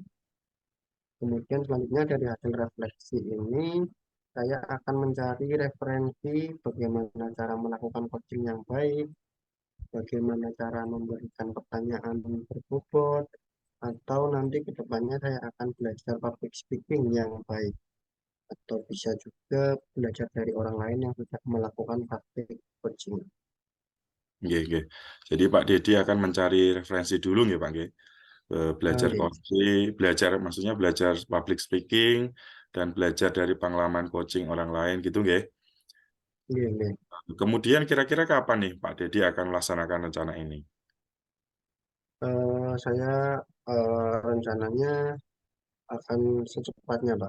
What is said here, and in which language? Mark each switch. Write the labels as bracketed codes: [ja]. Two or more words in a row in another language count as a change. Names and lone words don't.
[id] Kemudian selanjutnya dari hasil refleksi ini, saya akan mencari referensi bagaimana cara melakukan coaching yang baik, bagaimana cara memberikan pertanyaan berbobot, atau nanti ke depannya saya akan belajar [en] public speaking [id] yang baik, atau bisa juga belajar dari orang lain yang sudah melakukan praktik coaching. [jv] Nggih, nggih. [id] Jadi Pak Dedi akan mencari referensi dulu nggih, Pak, nggih? Belajar Oke. coaching, maksudnya belajar [en] public speaking, [id] dan belajar dari pengalaman coaching orang lain gitu nggih? [jv] Nggih, nggih. [id] Kemudian kira-kira kapan nih Pak Dedi akan melaksanakan rencana ini? Saya rencananya akan secepatnya, Pak.